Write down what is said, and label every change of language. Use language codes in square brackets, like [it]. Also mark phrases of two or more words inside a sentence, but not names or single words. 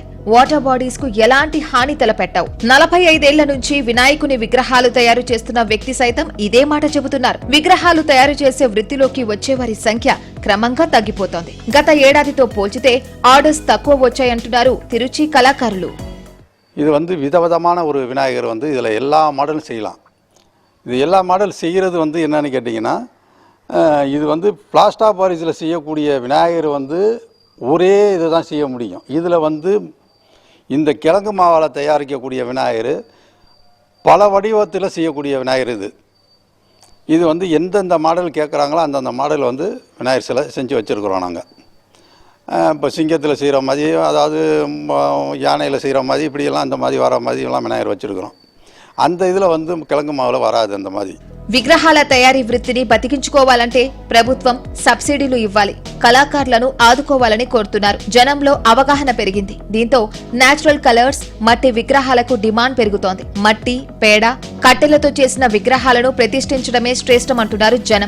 [te] వాటర్ బాడీస్ కు ఎలాంటి హాని తలపెట్టవు. 45 ఏళ్ల నుంచి వినాయకుని విగ్రహాలు తయారు చేస్తున్న వ్యక్తి సైతం ఇదే మాట చెబుతున్నారు. విగ్రహాలు తయారు చేసే వృత్తిలోకి వచ్చేవారి సంఖ్య క్రమంగా తగ్గిపోతోంది. గత ఏడాదితో పోల్చితే ఆర్డర్స్ తక్కువ వచ్చాయంటున్నారు తిరుచి కళాకారులు. [ta] இது விதவிதமான ஒரு விநாயகர் இதில் எல்லா மாடலும் செய்யலாம். இது எல்லா மாடல் செய்கிறது என்னன்னு கேட்டிங்கன்னா, இது பிளாஸ்டர் பாரிஸில் செய்யக்கூடிய விநாயகர் ஒரே இது தான் செய்ய முடியும். இதில் இந்த கிழங்கு மாவால் தயாரிக்கக்கூடிய விநாயகர் பல வடிவத்தில் செய்யக்கூடிய விநாயகர். இது எந்தெந்த மாடல் கேட்குறாங்களோ அந்தந்த மாடல் விநாயகர் சிலை செஞ்சு வச்சுருக்குறோம் நாங்கள். இப்போ சிங்கத்தில் செய்கிற மாதிரி, அதாவது யானையில் செய்கிற மாதிரி, இப்படியெல்லாம் அந்த மாதிரி வர மாதிரிலாம் விநாயகர் வச்சுருக்குறோம். அந்த இதில் கிழங்கு மாவில் வராது அந்த மாதிரி. [te] విగ్రహాల తయారీ వృత్తిని బతికించుకోవాలంటే ప్రభుత్వం సబ్సిడీలు ఇవ్వాలి. కళాకారులను ఆదుకోవాలని కోరుతున్నారు. జనంలో అవగాహన పెరిగింది. దీంతో నేచురల్ కలర్స్, మట్టి విగ్రహాలకు డిమాండ్ పెరుగుతోంది. మట్టి, పేడ, కట్టెలతో చేసిన విగ్రహాలను ప్రతిష్ఠించడమే శ్రేష్టమంటున్నారు జనం.